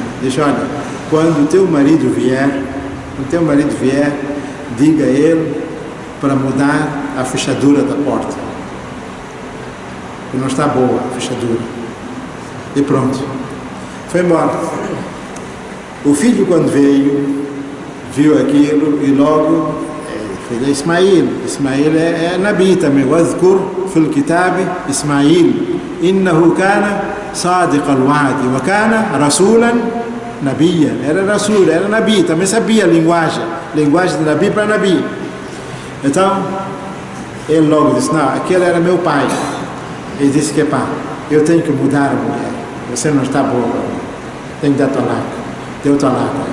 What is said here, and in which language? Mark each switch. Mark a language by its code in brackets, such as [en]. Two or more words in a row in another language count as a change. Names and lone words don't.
[pt] Disse, olha, quando o teu marido vier, diga a ele para mudar a fechadura da porta. Não está boa a fechadura. E pronto. Foi embora. O filho, quando veio, viu aquilo e logo, filho é Ismael. Ismael é Nabi também. [ar] Wadhkur في الكتاب إسماعيل إنه كان صادق الوعد وكان رسولا نبيا. [pt] Era rasul, era nabi, também sabia a linguagem de nabi para nabi. Então ele logo disse: não, aquele era meu pai. Ele disse que pá, eu tenho que mudar a mulher, você não está boa, tem que dar talac. Deu talac.